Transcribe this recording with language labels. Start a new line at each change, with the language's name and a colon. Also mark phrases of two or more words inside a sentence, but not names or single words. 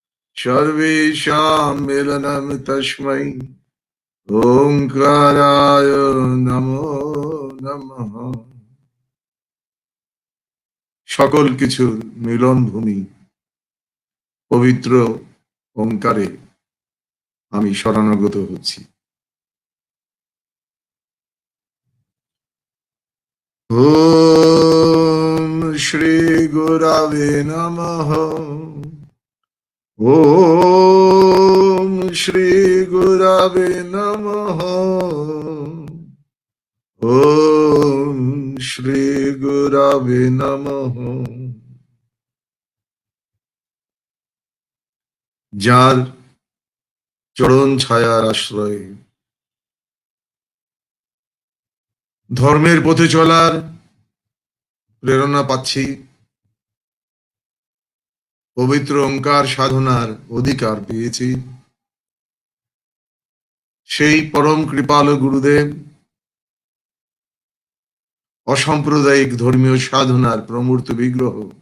Sanskrit: सर्वेषां मिलनं तस्मै ओंकाराय नमो नमः।
Bangla: সকল কিছুর মিলন ভূমি পবিত্র ওঙ্কারে আমি শরণাগত হচ্ছি।
Sanskrit: ওম শ্রী গুরবে নমঃ। ওম শ্রী গুরবে নমঃ। ওম শ্রী গুরবে নমঃ।
Bangla: যার চরণ ছায়ার আশ্রয়ে ধর্মের পথে চলার প্রেরণা পাচ্ছি, পবিত্র ওঙ্কার সাধনার অধিকার পেয়েছি, সেই পরম কৃপালু গুরুদেব অসাম্প্রদায়িক ধর্মীয় সাধনার প্রমূর্ত বিগ্রহ,